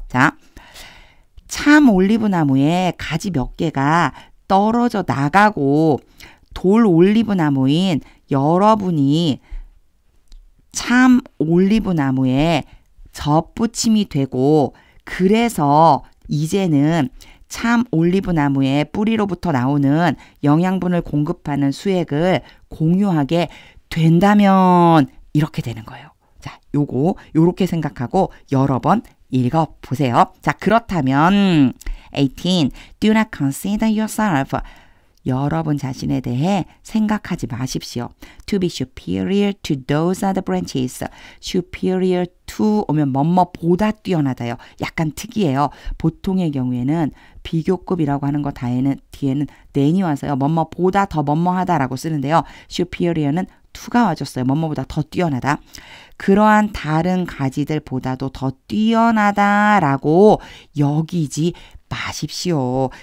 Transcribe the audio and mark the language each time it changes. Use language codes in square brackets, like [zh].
[ko] 자, 참 올리브 나무에 가지 몇 개가 떨어져 나가고 돌 올리브 나무인 여러분이 참 올리브 나무에 접붙임이 되고 그래서 이제는 참 올리브 나무의 뿌리로부터 나오는 영양분을 공급하는 수액을 공유하게 된다면 이렇게 되는 거예요. 자, 요렇게 생각하고 여러 번 읽어보세요. 자, 그렇다면 18. [en] Do not consider yourself. [ko] 여러분 자신에 대해 생각하지 마십시오. [en] To be superior to those other branches. [ko] superior to 오면 뭐뭐보다 뛰어나다요. 약간 특이해요. 보통의 경우에는 비교급이라고 하는 거 뒤에는 than이 와서요. 뭐뭐보다 더 뭐뭐하다라고 쓰는데요. superior는 to가 와줬어요. 뭐뭐보다 더 뛰어나다. 그러한 다른 가지들보다도 더 뛰어나다라고 여기지 마십시오.